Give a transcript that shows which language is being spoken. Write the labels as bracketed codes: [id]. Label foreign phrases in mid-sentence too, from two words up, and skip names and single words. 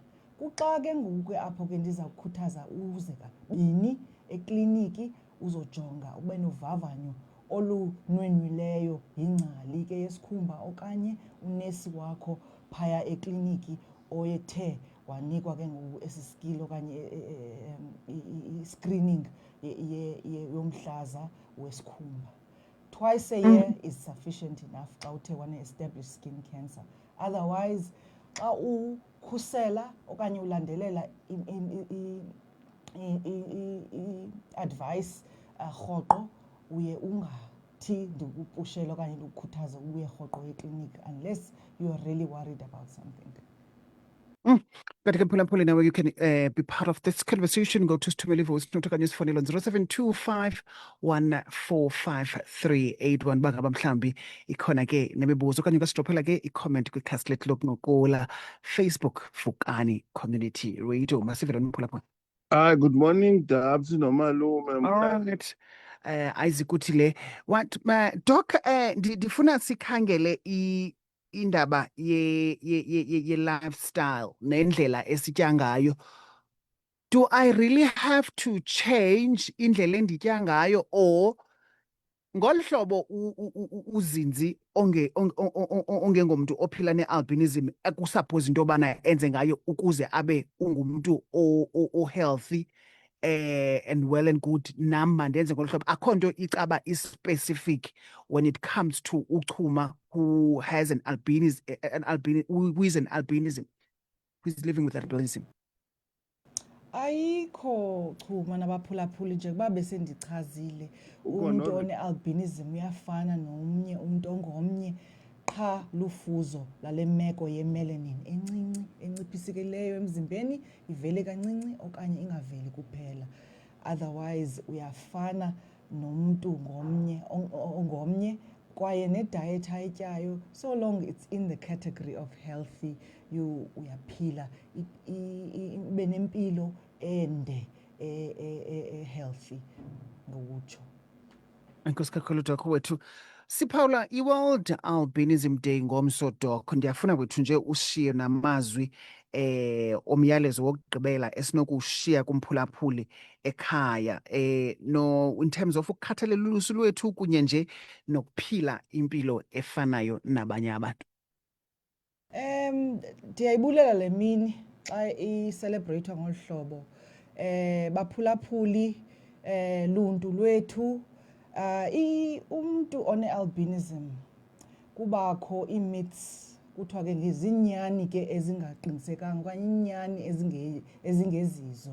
[xh] Kuxa ke ngoku ke apho ke ndiza kukhuthaza uze kabini ekliniki uzojonga ube novavanyo olunwenwileyo yingcali ke yesikhumba okanye unesi wakho phaya ekliniki oyethe wanikwa ke ngoku esi skill okanye i-screening yomhlaza wesikhumba. [en] Twice a year is sufficient enough [xh] xa uthe wane-establish [en] skin cancer. Otherwise, [xh] xa ukhusela okanye ulandelela i-advice rhoqo, uye ungathi ndikupushele okanye ndikukhuthaze ubuye rhoqo ekliniki [en] unless you are really worried about something. [xh] Kanti ke Mphulaphuli, [en] now you can be part of this conversation. Go to [xh] Sithumele [en] voice note [xh] okanye usifowunele on 0725 145 bangaba mhlawumbi ikhona ke nemibuzo okanye ungasidrophela ke i-comment kwikhasi lethu lokuncokola Facebook Vukani Community Radio. Masive lona Mphulaphuli. [en] Hi, good morning, Dabs nomalume. All right. [xh] Ayizikuthi le [en] what doc [xh] ndifuna sikhangele indaba ye lifestyle nendlela esitya ngayo. [en] Do I really have to change [xh] indlela enditya ngayo, or ngolu hlobo uzinzi ongengomuntu ophila ne-albinism ekusuppose into yobana enze ngayo ukuze abe ungumntu o-healthy [en] and well and good, [xh] nam mandenze ngolu hlobo? Akho nto icaba is-specific [en] when it comes to Uchuma who has who is an albinism, who is living with albinism. [xh] Ayikho Chuma nabaphulaphuli njengoba besendichazile, umuntu one-albinism uyafana nomnye umuntu ongomnye, qha lufuzo lale meko ye-melanin encinci enciphisikileyo emzimbeni, ivele kancinci okanye ingaveli kuphela. [en] Otherwise [xh] uyafana nomntu ongomnye kwaye ne-diet ayityayo, [en] so long it's in the category of healthy, [xh] uyaphila ube nempilo ende healthy ngokutsho. Enkosi kakhulu Doc wethu. Siphawula i-World Albinism Day ngomso Doc. Ndiyafuna wethu nje ushiye namazwi omyalezo wokugqibela esinokushiya kumphulaphuli ekhaya no [en] in terms of [xh] ukukhathalela ulusu lwethu kunye nje nokuphila impilo efanayo nabanye abantu. Ndiyayibulela le mini xa i-celebrate ngolu hlobo. Baphulaphuli luntu lwethu, umuntu one-albinism kubakho ii-myths, kuthiwa ke ngezinyani ke ezingaqinisekanga okanye inyani ezingezizo.